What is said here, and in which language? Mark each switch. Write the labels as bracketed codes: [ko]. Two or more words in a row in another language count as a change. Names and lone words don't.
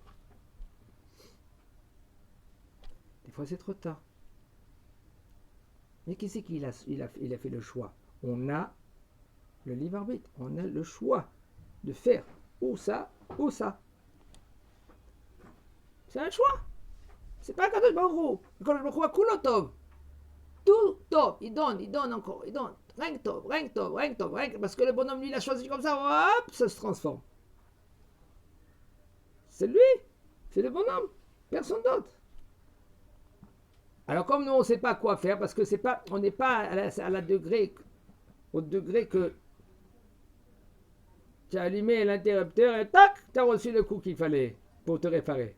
[fr] Des fois, c'est trop tard. Mais qui c'est qu'il a fait le choix? On a le libre arbitre. On a le choix de faire ou ça, ou ça. C'est un choix. C'est pas Kadosh Baruch Hu. [he] הקדוש ברוך הוא כולו טוב. [fr] Tout tov. Il donne encore, il donne. Rien que tov, rien que tov, rien que tov, rien que... Parce que le bonhomme, lui, il a choisi comme ça, hop, ça se transforme. C'est lui. C'est le bonhomme. Personne d'autre. Alors comme nous on ne sait pas quoi faire, parce que c'est pas, on n'est pas au degré que tu as allumé l'interrupteur et tac, tu as reçu le coup qu'il fallait pour te réparer.